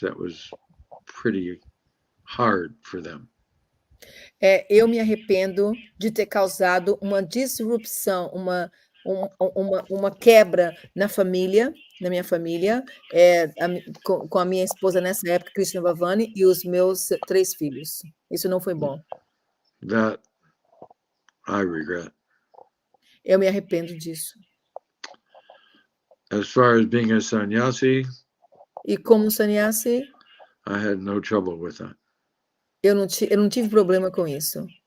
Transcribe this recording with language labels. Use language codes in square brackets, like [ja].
[en] That was pretty hard for them. [pt] Eu me arrependo de ter causado uma disrupção, uma quebra na minha família, com a minha esposa nessa época, Krishna Bhavani, e os meus 3 filhos. Isso não foi bom. [en] That I regret. [pt] Eu me arrependo disso. [en] As far as being a sannyasi, [pt] E como sannyasi, [en] I had no trouble with that. [pt] eu não tive problema com isso.